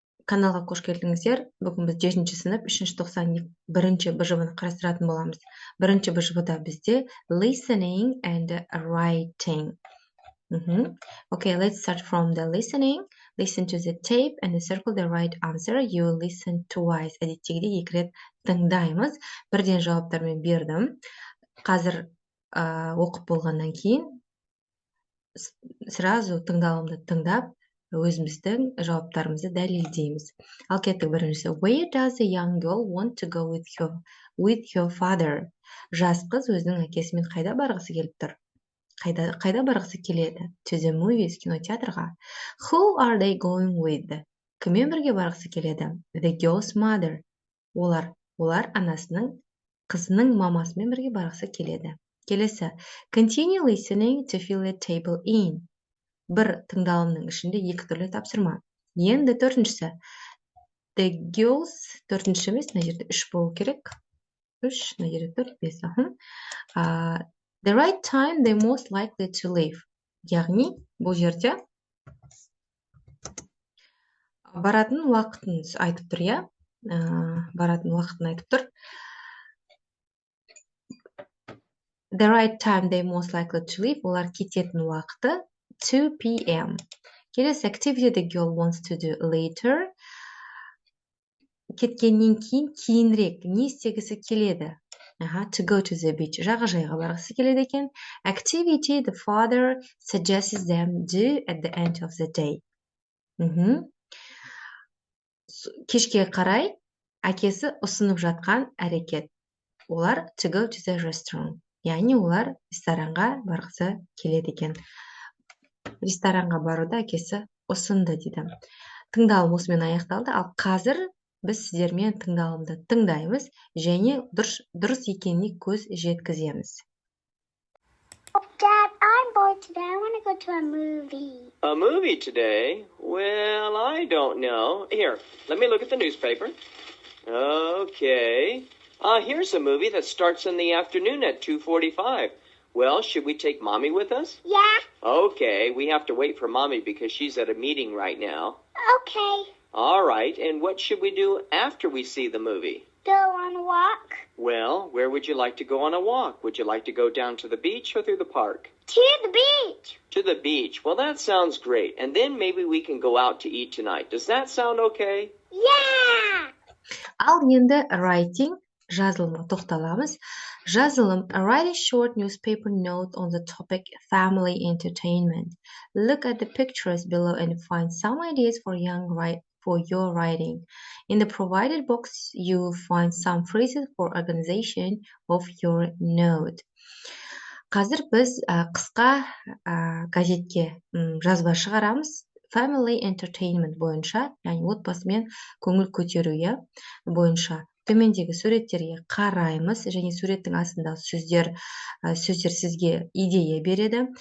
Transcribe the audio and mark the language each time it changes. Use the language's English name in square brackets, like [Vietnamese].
[Kazakh] Каналға қош келдіңіздер. Бүгін біз 7-ші сынып 391-ші БЖВ-ны қарастыратын боламыз. Бірінші БЖВ-да бізде [English] listening and writing. Okay, let's start from the listening. Listen to the tape and circle the right answer. You listen twice. [Kazakh] Әдеттегідей 2 рет тыңдаймыз. Бірден жауаптармен бердім. Қазір оқып болғаннан кейін сразу тыңдалымды тыңдап, өзіміздің жауаптарымызды дәлелдейміз. Ал кеттік біріншісі. [English] Where does the young girl want to go with your father? [Kazakh] Жас қыз өзінің әкесімен қайда барғысы келіп тұр? Қайда барғысы келеді? [English] To the movies, [Kazakh] кинотеатрға. [English] Who are they going with? [Kazakh] Кіммен бірге барғысы келеді? [English] The girl's mother. [Kazakh] Олар анасының, қызының мамасымен бірге барғысы келеді. Келесі. [English] Continue listening to fill the table in. [Kazakh] Бір тыңдалымның ішінде 2 түрлі тапсырма. Енді төртіншісі. [English] The girls, [Kazakh] төртінші емес, мына жерде 3 болу керек. 3, мына жерде 4, 5. [English] The right time they most likely to leave. [Kazakh] Яғни, бұл жерде баратын уақытын айтып тұр, я? Баратын уақытын айтып тұр. [English] The right time they most likely to leave. [Kazakh] Олар кететін уақыты 2 p.m. Келесі [English] activity the girl wants to do later. [Kazakh] Кеткеннен кейінірек не істегісі келеді? [English] To go to the beach. [Kazakh] Жағажайға барғысы келеді екен. [English] Activity the father suggests them do at the end of the day. [Kazakh] Кешке қарай әкесі ұсынып жатқан әрекет. Олар [English] to go to the restaurant. [Kazakh] Яғни олар ресторанға барғысы келеді екен. Ресторанға баруды әкесі ұсынды дейді. Тыңдалым осымен аяқталды. Ал қазір біз сіздермен тыңдалымды тыңдаймыз және дұрыс екеніне көз жеткіземіз. [English] Dad, I'm bored today. I want to go to a movie. A movie today? Well, I don't know. Here, let me look at the newspaper. Okay. Here's a movie that starts in the afternoon at 2:45. Well, should we take Mommy with us? Yeah. Okay, we have to wait for Mommy because she's at a meeting right now. Okay. All right, and what should we do after we see the movie? Go on a walk. Well, where would you like to go on a walk? Would you like to go down to the beach or through the park? To the beach. To the beach. Well, that sounds great. And then maybe we can go out to eat tonight. Does that sound okay? Yeah. [Kazakh] Ал енді writing, жазылымға тоқталамыз. Жазылым, [English] write a short newspaper note on the topic family entertainment. Look at the pictures below and find some ideas for your writing. In the provided box, you'll find some phrases for organization of your note. [Kazakh] Қазір біз қысқа газетке жазба шығарамыз. [English] Family entertainment [Kazakh] бойынша, яғни отбасымен көңіл көтеру бойынша. Төмендегі суреттерге қараймыз және суреттің астындағы сөздер сізге идея береді.